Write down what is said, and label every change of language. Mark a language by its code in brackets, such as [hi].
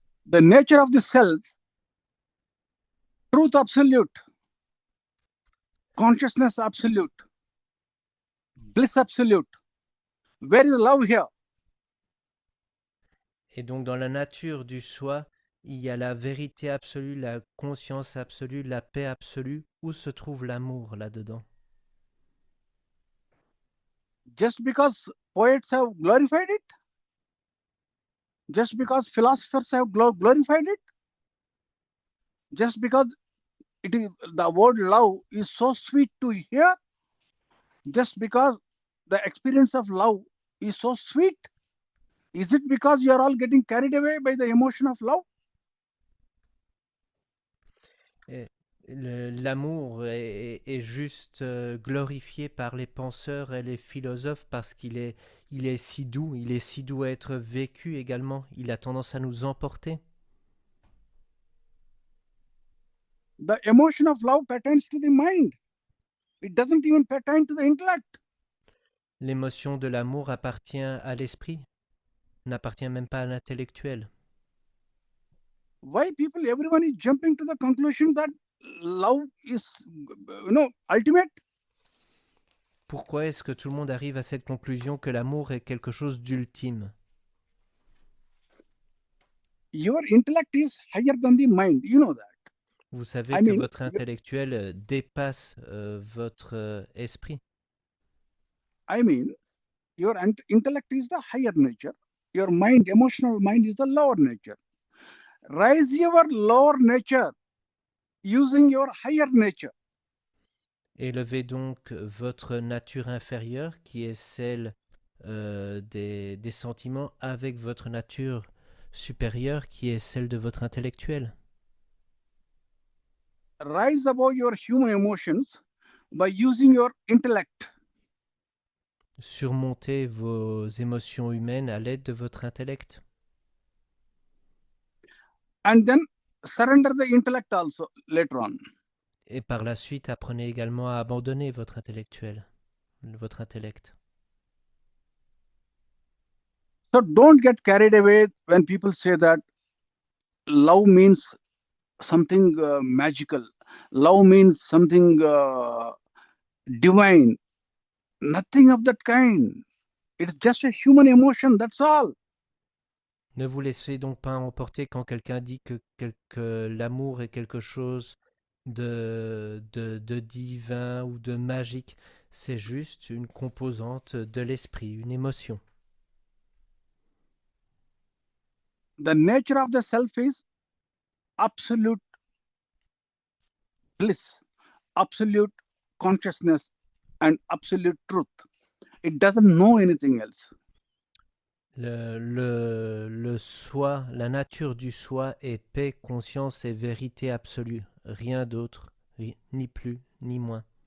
[en] The nature of the self, truth absolute, consciousness absolute, bliss absolute. Where is love here? [fr] Et donc dans la nature du soi, il y a la vérité absolue, la conscience absolue, la paix absolue. Où se trouve l'amour là-dedans? [en] Just because poets have glorified it, just because philosophers have glorified it, just because it is the word love is so sweet to hear, just because the experience of love is so sweet, is it because you are all getting carried away by the emotion of love? [fr] L'amour est juste glorifié par les penseurs et les philosophes parce il est si doux à être vécu également. Il a tendance à nous emporter. [en] The emotion of love pertains to the mind. It doesn't even pertain to the intellect. [fr] L'émotion de l'amour appartient à l'esprit, n'appartient même pas à l'intellectuel. [en] Why everyone is jumping to the conclusion that love is, ultimate? [fr] Pourquoi est-ce que tout le monde arrive à cette conclusion que l'amour est quelque chose d'ultime? [en] Your intellect is higher than the mind. You know that. [fr] Vous savez que votre intellectuel dépasse votre esprit. [en] Your intellect is the higher nature. Your mind, emotional mind, is the lower nature. Raise your lower nature using your higher nature. [fr] Élevez donc votre nature inférieure, qui est celle des sentiments, avec votre nature supérieure, qui est celle de votre intellectuel. [en] Rise above your human emotions by using your intellect. [fr] Surmontez vos émotions humaines à l'aide de votre intellect. [en] And then surrender the intellect also later on. [fr] Et par la suite, apprenez également à abandonner votre intellectuel, votre intellect. [en] So don't get carried away when people say that love means something magical. Love means something divine. Nothing of that kind. It's just a human emotion, that's all. [fr] Ne vous laissez donc pas emporter quand quelqu'un dit que l'amour est quelque chose de divin ou de magique. C'est juste une composante de l'esprit, une émotion. [en] The nature of the self is absolute bliss, absolute consciousness, and absolute truth. It doesn't know anything else. [fr] Le soi, la nature du soi est paix, conscience et vérité absolue. Rien d'autre, ni plus, ni moins.